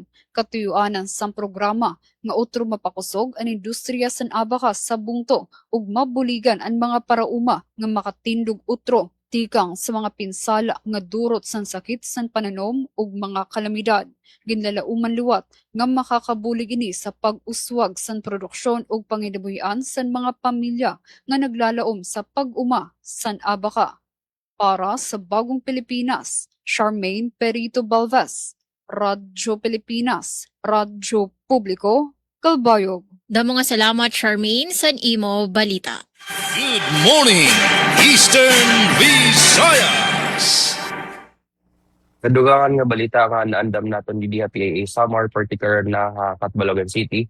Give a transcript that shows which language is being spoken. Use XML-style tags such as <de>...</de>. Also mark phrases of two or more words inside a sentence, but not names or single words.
<war>Katuyuanan sa programa nga utro mapakusog ang industriya sa abaka sa bungto ug mabuligan ang mga parauma nga makatindog utro tikang sa mga pinsala nga durot sa sakit sa pananom ug mga kalamidad. Ginlalauman luwat nga makakabulig ini sa pag-uswag sa produksyon ug panginabuhian sa mga pamilya nga naglalaom sa pag-uma sa abaka. Para sa Bagong Pilipinas, Charmaine Parito Balvez, Radyo Pilipinas, Radyo Publiko, Calbayog. Damo nga salamat Charmaine sa imo balita.</war> <en>Good morning, Eastern Visayas.</en> <war>Kadugangan nga balita nga naandam naton di PIA Samar particular na Catbalogan City.</war>